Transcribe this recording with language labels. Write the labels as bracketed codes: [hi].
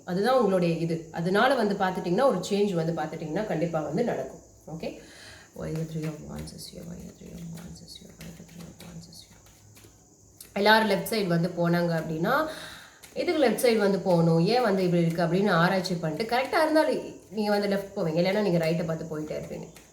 [ta] அதுதான் உங்களுடைய இது. அதனால வந்து பார்த்துட்டிங்கன்னா ஒரு சேஞ்ச் வந்து பார்த்துட்டிங்கன்னா கண்டிப்பாக வந்து நடக்கும். Okay, [en] Why the Three of Wands is here? Why the Three of Wands is here? Why the Three of Wands is here? [ta] எல்லாரும் லெஃப்ட் சைடு வந்து போனாங்க அப்படின்னா இதுக்கு லெஃப்ட் சைடு வந்து போகணும், ஏன் வந்து இப்படி இருக்குது அப்படின்னு ஆராய்ச்சி பண்ணிட்டு கரெக்டாக இருந்தாலும் நீங்கள் வந்து லெஃப்ட் போவீங்க, இல்லைன்னா நீங்கள் ரைட்டை பார்த்து போயிட்டே இருப்பீங்க.